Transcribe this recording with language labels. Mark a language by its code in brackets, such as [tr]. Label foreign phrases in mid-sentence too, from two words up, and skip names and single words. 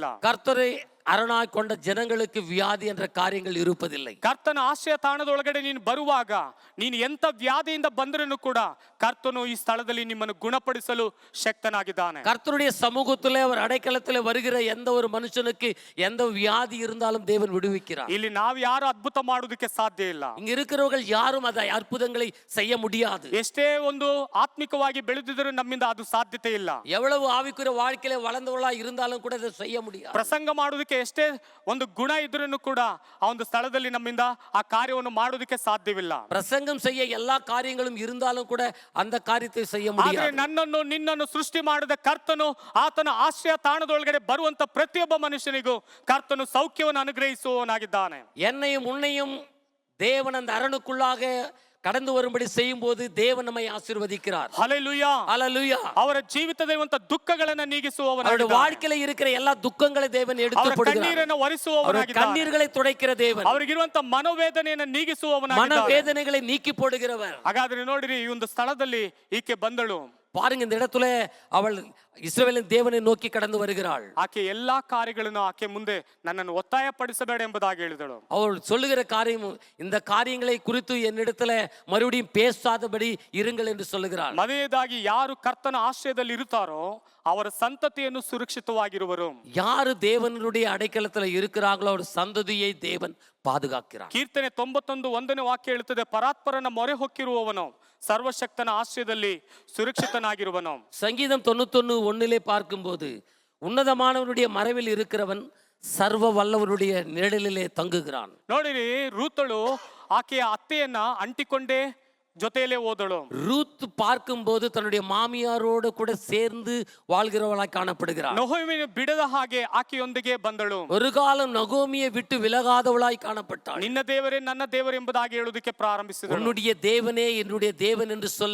[ta] கர்த்தரை அரணாய் கொண்ட ஜனங்களுக்கு வியாதி என்ற காரியங்கள் இருப்பதில்லை. [kn] ಕರ್ತನ ಆಶ್ರಯ ತಾಣದೊಳಗಡೆ ನೀನು ಬರುವಾಗ ನೀನು ಎಂತ ವ್ಯಾಧಿಯಿಂದ ಬಂದರೂ ಕೂಡ ಕರ್ತನು ಈ ಸ್ಥಳದಲ್ಲಿ ನಿಮ್ಮನ್ನು ಗುಣಪಡಿಸಲು ಶಕ್ತನಾಗಿದ್ದಾನೆ. [ta] கர்த்தருடைய சமூகத்திலே அவர் அடைக்கலத்திலே வருகிற எந்த ஒரு மனுஷனுக்கு எந்த வியாதி இருந்தாலும் தேவன் விடுவிக்கிறார். [kn] ಇಲ್ಲಿ ನಾವು ಯಾರು ಅದ್ಭುತ ಮಾಡುವುದಕ್ಕೆ ಸಾಧ್ಯ ಇಲ್ಲ. [ta] இங்க இருக்கிறவர்கள் யாரும் அதை அற்புதங்களை செய்ய முடியாது. [kn] ಎಷ್ಟೇ ಒಂದು ಆತ್ಮಿಕವಾಗಿ ಬೆಳೆದಿದ್ದರೂ ನಮ್ಮಿಂದ ಅದು ಸಾಧ್ಯತೆ ಇಲ್ಲ. [ta] எவ்வளவு ஆவிக்குரிய வாழ்க்கையில வளர்ந்தவர்களா இருந்தாலும் கூட அதை செய்ய முடியாது. [kn] ಪ್ರಸಂಗ ಮಾಡುವುದಕ್ಕೆ ಎಷ್ಟೇ ಒಂದು ಗುಣ ಇದ್ರೂ ಕೂಡ ಆ ಒಂದು ಸ್ಥಳದಲ್ಲಿ ನಮ್ಮಿಂದ ಆ ಕಾರ್ಯವನ್ನು ಮಾಡೋದಕ್ಕೆ ಸಾಧ್ಯವಿಲ್ಲ. [ta] பிரசங்கம் செய்ய எல்லா காரியங்களும் இருந்தாலும் கூட அந்த காரியத்தை செய்ய [kn] ಆದ್ರೆ [ta] முடியாது. [kn] ನನ್ನನ್ನು ನಿನ್ನನ್ನು ಸೃಷ್ಟಿ ಮಾಡಿದ ಕರ್ತನು ಆತನ ಆಶ್ರಯ ತಾಣದೊಳಗಡೆ ಬರುವಂತ ಪ್ರತಿಯೊಬ್ಬ ಮನುಷ್ಯನಿಗೂ ಕರ್ತನು ಸೌಖ್ಯವನ್ನು ಅನುಗ್ರಹಿಸುವವನಾಗಿದ್ದಾನೆ. [ta] என்னையும் உன்னையும் தேவன் அந்த அரணுக்குள்ளாக கடந்து வரும்படி செய்யும் போது தேவன் நம்மை ஆசீர்வதிக்கிறார். [kn] ಹಲ್ಲೆಲೂಯಾ. [ta] ஹalleluya. [kn] ಅವರ ಜೀವಿತದಲ್ಲಿರುವಂತ ದುಃಖಗಳನ್ನ [ta] அவருடைய [kn] ನೀಗಿಸುವವನಾಗಿದ್ದಾನೆ. [ta] வாழ்க்கையில இருக்கிற எல்லா துக்கங்களை தேவன் எடுத்து [kn] ಅವರ [ta] போடுகிறார். [kn] ಕಣ್ಣೀರನ್ನು [ta] அவருடைய [kn] ಒರೆಸುವವನಾಗಿದ್ದಾನೆ. [ta] கண்ணீர்களை துடைக்கிற தேவன், [kn] ಅವರಿಗಿರುವಂತ ಮನೋವೇದನೆಯನ್ನು ನೀಗಿಸುವವನಾಗಿದ್ದಾನೆ. [ta] மனவேதனைகளை நீக்கி போடுகிறவர். [kn] ಹಾಗಾದ್ರೆ ನೋಡಿರಿ, ಈ ಒಂದು ಸ್ಥಳದಲ್ಲಿ ಈಕೆ ಬಂದಳು. [ta] பாருங்க, இந்த இடத்துல அவள் இஸ்ரவேலின் தேவனை நோக்கி கடந்து வருகிறாள். [kn] ಆಕೆ ಎಲ್ಲಾ ಕಾರ್ಯಗಳನ್ನು ಆಕೆ ಮುಂದೆ ನನ್ನನ್ನು ಒತ್ತಾಯ ಪಡಿಸಬೇಡ ಎಂಬುದಾಗಿ ಹೇಳಿದಳು. [ta] அவள் சொல்லுகிற காரியம், இந்த காரியங்களை குறித்து என்னிடத்துல மறுபடியும் பேசாதபடி இருங்கள் என்று சொல்லுகிறாள். [kn] ಮನೆಯದಾಗಿ ಯಾರು ಕರ್ತನ ಆಶ್ರಯದಲ್ಲಿ ಇರುತ್ತಾರೋ ಅವರ ಸಂತತಿಯನ್ನು ಸುರಕ್ಷಿತವಾಗಿರುವರು. [ta] யாரு தேவனுடைய அடைக்கலத்துல இருக்கிறார்களோ அவர் சந்ததியை தேவன் பாதுகாக்கிறார். [kn] ಕೀರ್ತನೆ 91:1 ವಾಕ್ಯ ಹೇಳುತ್ತದೆ, ಪರಾತ್ಪರನ ಮೊರೆ ಹೊಕ್ಕಿರುವವನು ಸರ್ವಶಕ್ತನ ಆಶ್ರಯದಲ್ಲಿ ಸುರಕ್ಷಿತನಾಗಿರುವನು. [ta] சங்கீதம் 91:1 பார்க்கும்போது, உன்னதமானவனுடைய மறைவில் இருக்கிறவன் சர்வ வல்லவனுடைய நிழலிலே தங்குகிறான். [kn] ನೋಡಿರಿ, ರೂತಳು ಆಕೆಯ ಅತ್ತೆಯನ್ನ ಅಂಟಿಕೊಂಡೇ ಜೊತೆಯಲ್ಲೇ ಹೋದಳು. [ta] ரூத் பார்க்கும்போது தன்னுடைய மாமியாரோடு கூட சேர்ந்து வாழ்கிறவளாய் காணப்படுகிறாள். [kn] ನೊಹೋಮಿಯನ್ನು ಬಿಡದ ಹಾಗೆ ಆಕೆಯೊಂದಿಗೆ ಬಂದಳು. [ta] ஒரு காலம் நகோமியை விட்டு விலகாதவளாய் காணப்பட்டாள். [kn] ನಿನ್ನ ದೇವರೇ ನನ್ನ ದೇವರು ಎಂಬುದಾಗಿ ಹೇಳುವುದಕ್ಕೆ ಪ್ರಾರಂಭಿಸಿದಳು. [ta] உன்னுடைய தேவனே என்னுடைய தேவன் என்று சொல்ல